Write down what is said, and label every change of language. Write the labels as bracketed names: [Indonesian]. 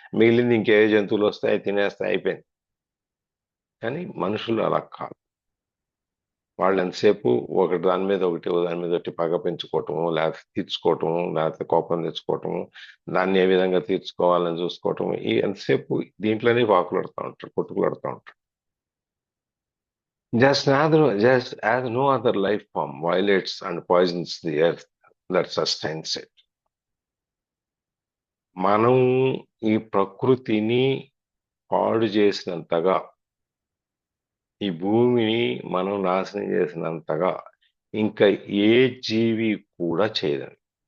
[Telugu] మిగిలింది ఇంకే జంతువులు వస్తాయి తినేస్తాయి, అయిపోయింది. కానీ మనుషులు అలా కాదు. వాళ్ళు ఎంతసేపు ఒకటి దాని మీద ఒకటి పగ పెంచుకోవటము, లేకపోతే తీర్చుకోవటము, లేకపోతే కోపం తెచ్చుకోవటము, దాన్ని ఏ విధంగా తీర్చుకోవాలని చూసుకోవటము, ఈ ఎంతసేపు దీంట్లోనే పాకులాడుతూ ఉంటారు, కొట్టుకులాడుతూ ఉంటారు. [English] Just as no other life form violates and poisons the earth that sustains it. [Telugu] మనం ఈ ప్రకృతిని పాడు చేసినంతగా, ఈ భూమిని మనం నాశనం చేసినంతగా ఇంకా ఏ జీవి కూడా చేయదండి.